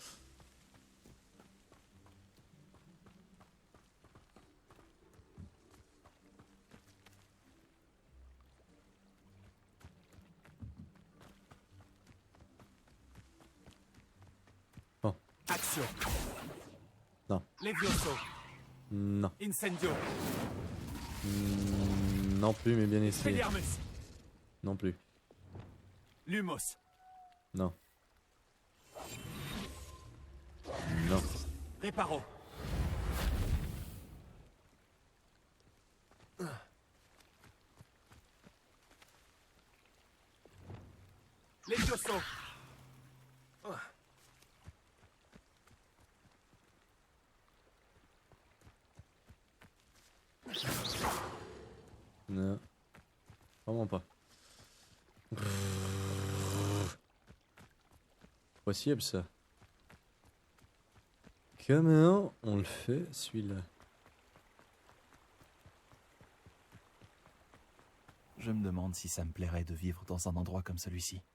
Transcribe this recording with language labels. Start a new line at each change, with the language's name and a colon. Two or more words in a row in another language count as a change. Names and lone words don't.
French: Bon. Action. Non. Levioso. Non. Incendio. Non plus, mais bien essayé. Expelliarmus. Non plus. Lumos. Non. Non. Reparo. Levioso. Non. Vraiment pas. Possible ça. Comment on le fait celui-là? Je me demande si ça me plairait de vivre dans un endroit comme celui-ci.